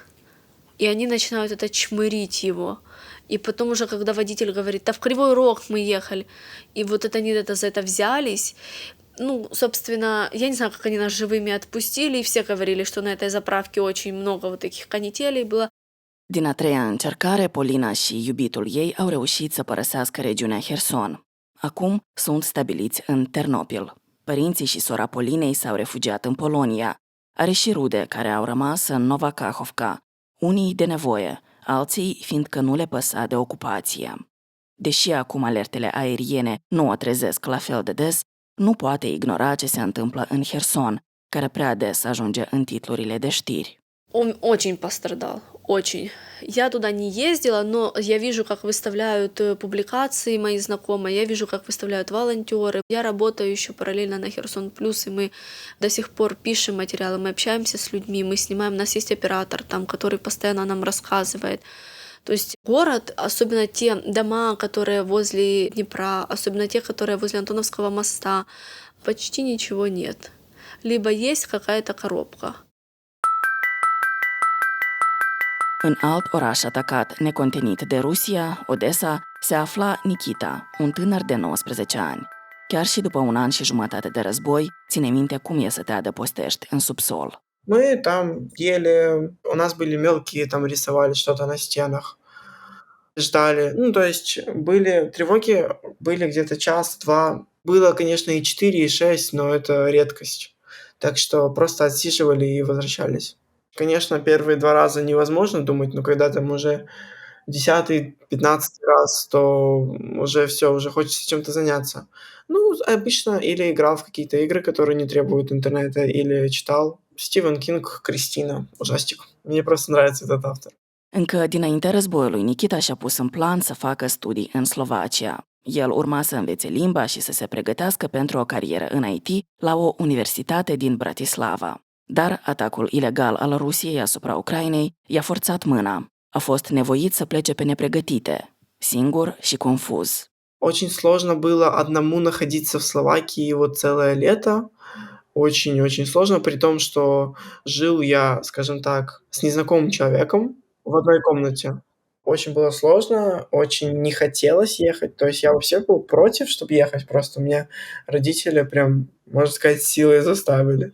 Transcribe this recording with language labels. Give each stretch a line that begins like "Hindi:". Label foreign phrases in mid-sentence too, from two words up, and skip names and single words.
Russian: И они начинают это чмырить его. И потом уже, когда водитель говорит, да в Кривой Рог мы ехали. И вот это они за это взялись. Ну, собственно, я не знаю, как они нас живыми отпустили, и все говорили, что на этой заправке очень много вот таких канителей было.
Romanian: Din a treia încercare, Polina și iubitul ei au reușit să părăsească regiunea Herson. Acum sunt stabiliți în Ternopil. Părinții și sora Polinei s-au refugiat în Polonia. Are și rude care au rămas în Nova Kakhovka, unii de nevoie, alții fiindcă nu le păsa de ocupație. Deși acum alertele aeriene nu o trezesc la fel de des, nu poate ignora ce se întâmplă în Herson, care prea des ajunge în titlurile de știri.
Russian: Он очень пострадал, очень. Я туда не ездила, но я вижу, как выставляют публикации мои знакомые, я вижу, как выставляют волонтеры. Я работаю еще параллельно на Херсон Плюс, и мы до сих пор пишем материалы, мы общаемся с людьми, мы снимаем, у нас есть оператор там, который постоянно нам рассказывает. То есть город, особенно те дома, которые возле Днепра, особенно те, которые возле Антоновского моста, почти ничего нет. Libă есть какая-то коробка.
Romanian: În alt oraș atacat necontenit de Rusia, Odessa, se afla Nikita, un tânăr de 19 ani. Chiar și după un an și jumătate de război, ține minte cum e să te adăpostești în subsol.
Russian: Мы там ели, у нас были мелкие, там рисовали что-то на стенах, ждали. Ну, то есть были тревоги, были где-то час-два. Было, конечно, и 4, и 6, но это редкость. Так что просто отсиживали и возвращались. Конечно, первые 2 раза невозможно думать, но когда там уже 10-й, 15-й раз, то уже всё, уже хочется чем-то заняться. Ну, обычно или играл в какие-то игры, которые не требуют интернета, или читал. Стивен Кинг «Кристина», ужастик. Мне просто нравится этот автор.
Romanian: Încă dinainte războiului, Nikita și-a pus în plan să facă studii în Slovacia. El urma să învețe limba și să se pregătească pentru o carieră în IT la o universitate din Bratislava. Dar atacul ilegal al Rusiei asupra Ucrainei i-a forțat mâna. A fost nevoit să plece pe nepregătite, singur și confuz.
Russian: Очень сложно было одному находиться в Словакии вот целое лето. Очень-очень сложно, при том, что жил я, скажем так, с незнакомым человеком в одной комнате. Очень было сложно, очень не хотелось ехать. То есть я вообще был против, чтобы ехать, просто меня родители прям, можно сказать, силой заставили.